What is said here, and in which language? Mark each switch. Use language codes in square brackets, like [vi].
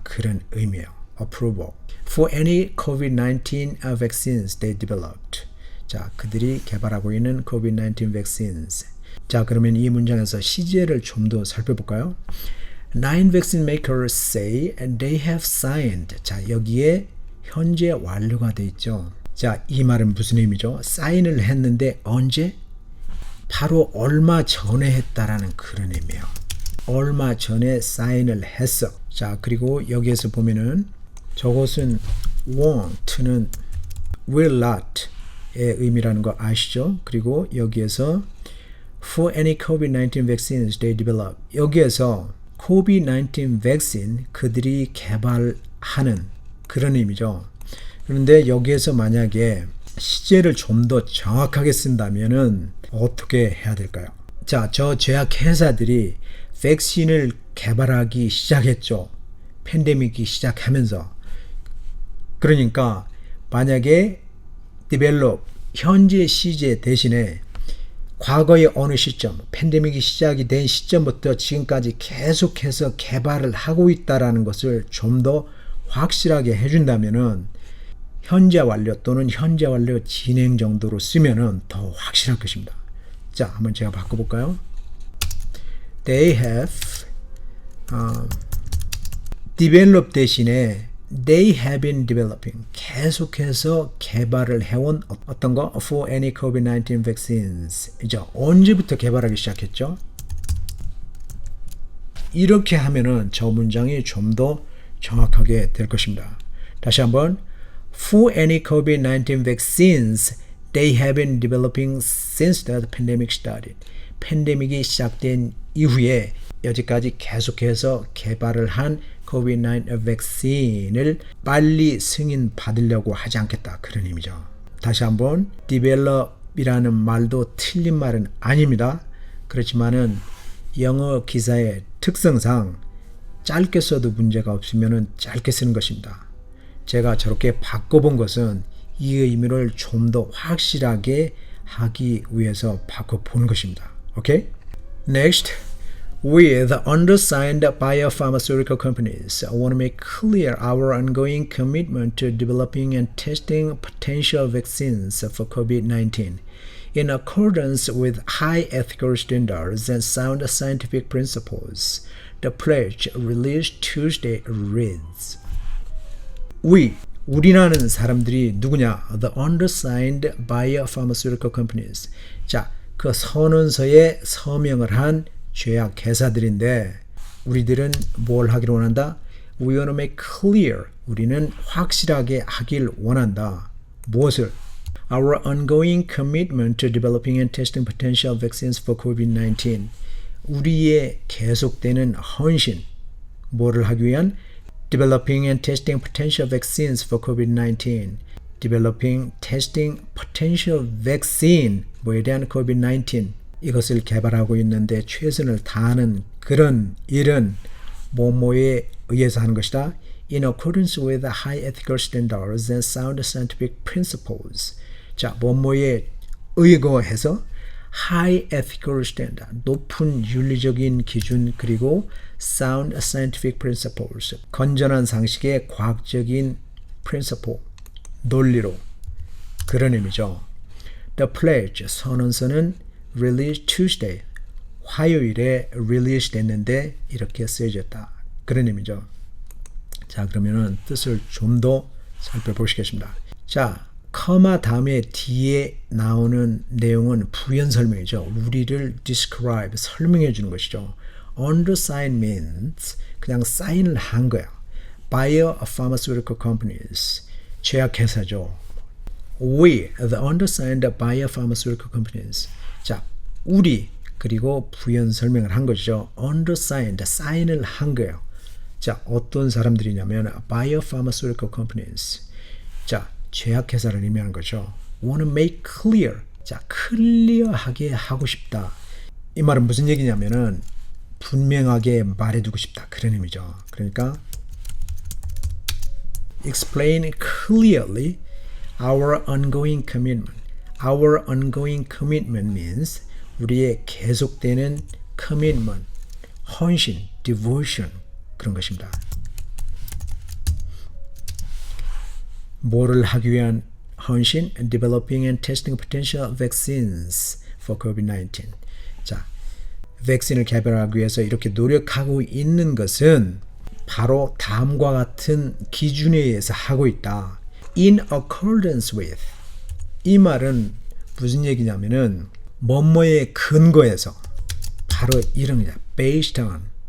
[ko] 그런 의미예요. approval. [en] For any COVID-19 vaccines they developed. [ko] 자, 그들이 개발하고 있는 COVID-19 vaccines. 자, 그러면 이 문장에서 시제를 좀 더 살펴볼까요? [en] 9 vaccine makers say they have signed. [ko] 자, 여기에 현재 완료가 돼 있죠. 자, 이 말은 무슨 의미죠? 사인을 했는데 언제? 바로 얼마 전에 했다라는 그런 의미예요. 얼마 전에 사인을 했어. 자, 그리고 여기에서 보면은 저것은 won't는 will not의 의미라는 거 아시죠? 그리고 여기에서 [en] for any COVID-19 vaccines they develop, [ko] 여기에서 COVID-19 vaccine 그들이 개발하는 그런 의미죠. 그런데 여기에서 만약에 시제를 좀 더 정확하게 쓴다면은 어떻게 해야 될까요? 자, 저 제약 회사들이 백신을 개발하기 시작했죠. 팬데믹이 시작하면서. 그러니까 만약에 develop 현재 시제 대신에 과거의 어느 시점, 팬데믹이 시작이 된 시점부터 지금까지 계속해서 개발을 하고 있다라는 것을 좀 더 확실하게 해준다면은 현재 완료 또는 현재 완료 진행 정도로 쓰면은 더 확실할 것입니다. 자, 한번 제가 바꿔볼까요? [en] They have develop [ko] 대신에 [en] they have been developing, [ko] 계속해서 개발을 해온 어떤 거? [en] For any COVID-19 vaccines. [ko] 이제 언제부터 개발하기 시작했죠? 이렇게 하면은 저 문장이 좀 더 정확하게 될 것입니다. 다시 한번 [en] For any COVID-19 vaccines, they have been developing since the pandemic started. [ko] 팬데믹이 시작된 이후에 여지까지 계속해서 개발을 한 COVID-19 백신을 빨리 승인 받으려고 하지 않겠다. 그런 의미죠. 다시 한번 develop이라는 말도 틀린 말은 아닙니다. 그렇지만은 영어 기사의 특성상 짧게 써도 문제가 없으면 짧게 쓰는 것입니다. 제가 저렇게 바꿔본 것은 이 의미를 좀 더 확실하게 하기 위해서 바꿔본 것입니다. 오케이? [en] Next, with undersigned biopharmaceutical companies, I want to make clear our ongoing commitment to developing and testing potential vaccines for COVID-19 in accordance with high ethical standards and sound scientific principles. The pledge released Tuesday reads, [ko] 우리라는 사람들이 누구냐? [en] The undersigned biopharmaceutical companies. [ko] 자, 그 선언서에 서명을 한 제약 회사들인데 우리들은 뭘 하기를 원한다? [en] We want to make clear. [ko] 우리는 확실하게 하길 원한다. 무엇을? [en] Our ongoing commitment to developing and testing potential vaccines for COVID-19. [ko] 우리의 계속되는 헌신. 뭐를 하기 위한? [en] Developing and testing potential vaccines for COVID-19. Developing, testing potential vaccine. [ko] 뭐에 대한 COVID-19. 이것을 개발하고 있는데 최선을 다하는 그런 일은 뭐뭐에 의해서 하는 것이다. [en] In accordance with high ethical standards and sound scientific principles. [ko] 자, 뭐뭐에 의거해서 [en] high ethical standard, [ko] 높은 윤리적인 기준 그리고 [en] sound scientific principles, [ko] 건전한 상식의 과학적인 principle, 논리로 그런 의미죠. [en] The pledge, [ko] 선언서는 [en] released Tuesday, [ko] 화요일에 release 됐는데 이렇게 쓰여졌다. 그런 의미죠. 자, 그러면은 뜻을 좀 더 살펴보시겠습니다. 자, 커마 다음에 뒤에 나오는 내용은 부연 설명이죠. 우리를 describe, 설명해 주는 것이죠. [en] Undersign means [ko] 그냥 사인을 한 거야. Biopharmaceutical companies, 제약회사죠. [en] We, the undersigned biopharmaceutical companies. [ko] 자, 우리 그리고 부연 설명을 한 것이죠. Undersigned, 사인을 한 거예요. 자, 어떤 사람들이냐면 biopharmaceutical companies. 자, 제약회사를 의미하는 거죠. [en] Want to make clear. [ko] 자, 클리어하게 하고 싶다. 이 말은 무슨 얘기냐면은 분명하게 말해두고 싶다. 그런 의미죠. 그러니까 [en] explain clearly our ongoing commitment. Our ongoing commitment means [ko] 우리의 계속되는 [en] commitment, [ko] 헌신, [en] devotion [ko] 그런 것입니다. 뭐를 하기 위한 헌신? [en] Developing and testing potential vaccines for COVID-19. [ko] 자, 백신을 개발하기 위해서 이렇게 노력하고 있는 것은 바로 다음과 같은 기준에 의해서 하고 있다. [en] In accordance with. [ko] 이 말은 무슨 얘기냐면은 뭐뭐에 근거해서 바로 이런 거야. [en] Based on.